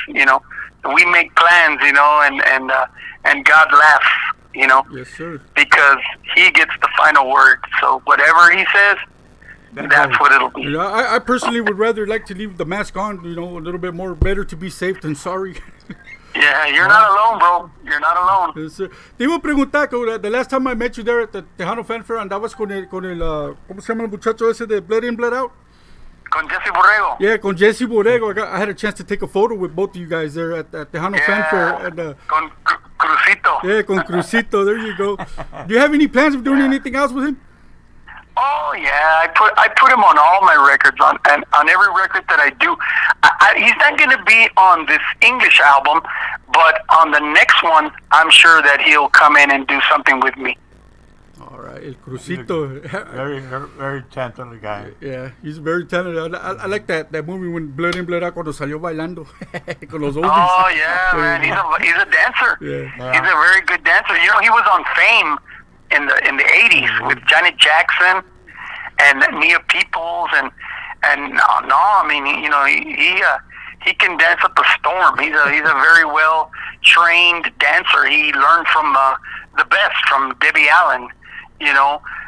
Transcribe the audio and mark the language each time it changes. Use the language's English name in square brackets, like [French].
[English] You know, we make plans. You know, and God laughs. You know, yes, sir. Because He gets the final word. So whatever He says, that's what it'll be. You know, I personally would rather like to leave the mask on. You know, a little bit more better to be safe than sorry. Yeah, you're not alone, bro. You're not alone. Yes, sir. [Spanish] Te iba a preguntar, [English] the last time I met you there at the [Spanish] Tejano Fanfare, andabas con el ¿cómo se llama el muchacho ese de Blood In, Blood Out? Con Jesse Borrego. Yeah, con Jesse Borrego. [English] I had a chance to take a photo with both of you guys there at Tejano Fanfare. And, [Spanish] con Crucito. [English] Yeah, con Crucito. There you go. Do you have any plans of doing anything else with him? Oh yeah, I put him on all my records, on every record that I do. He's not going to be on this English album, but on the next one, I'm sure that he'll come in and do something with me. All right, El Crucito. Very, very talented guy. Yeah, he's very talented. I like that movie when Blood In, Blood Out [Spanish] cuando salió bailando con los oldies. [English] Oh yeah, man, he's a dancer. Yeah. He's a very good dancer. You know, he was on Fame in the 80s with Janet Jackson and Nia Peoples and I mean, you know, he can dance up a storm. He's a very well trained dancer. He learned from the best, from Debbie Allen, you know.